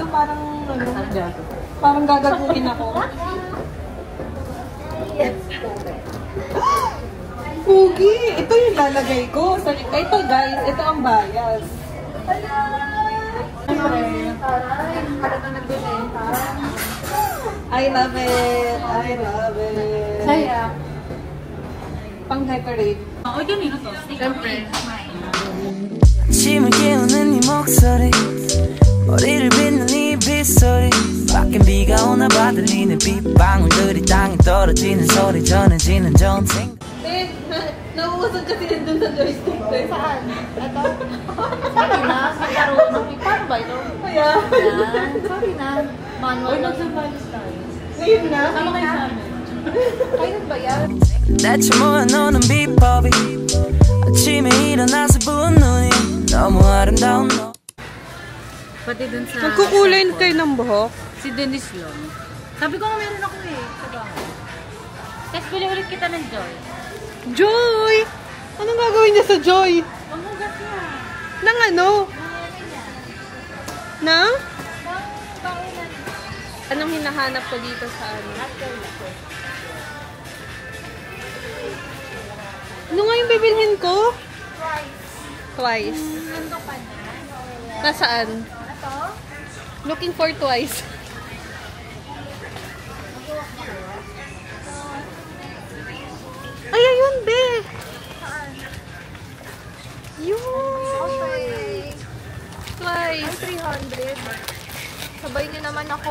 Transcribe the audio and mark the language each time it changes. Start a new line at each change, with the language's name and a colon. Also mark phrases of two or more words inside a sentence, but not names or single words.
Filipino: Parang ano. Parang gagagawin ako. Yes. Pugi! Ito yung lalagay ko. Ito guys, ito ang bias. Talagang nagbibenta.
English: I love it! I love it!
Filipino: Saya. Pang decorate. Oy, ganito to. Siyempre.
Korean: 아침을 깨우는 네 목소리 머리를 빗는 네 빗소리 밖엔 비가 오나 봐 들리는 빗방울들이 땅에 떨어지는 소리 전해지는 좋은 생각
Filipino: Eh, nauusad kasi din dun sa joystick. Saan? Ito? Sabi na, sa laro ng paano ba ito? Kaya, Yan. Sabi na. Manual. Oy, magsabalis tayo. ngayon na. Sama kayo sa amin. Kailan ba yan?
Korean: 대체 모아놓는 비법이 아침에 일어나서 부은 눈이 너무 아름다운 너
Filipino: Pati dun sa... Magkukulay kayo ng buhok. Si Dennis Long. Sabi ko nga meron ako eh. Sa bahay. Tapos bili ulit kita ng Joy. Joy! Anong gagawin niya sa Joy? Mamugat niya. Nang ano? Nang? Anong hinahanap ko dito sa ano? Ano nga yung bibilhin ko? Twice. Nasaan?
English: Looking for twice.
Filipino: Ay, ayun, be! Yun! Okay. Twice. 300. Sabay niyo naman ako.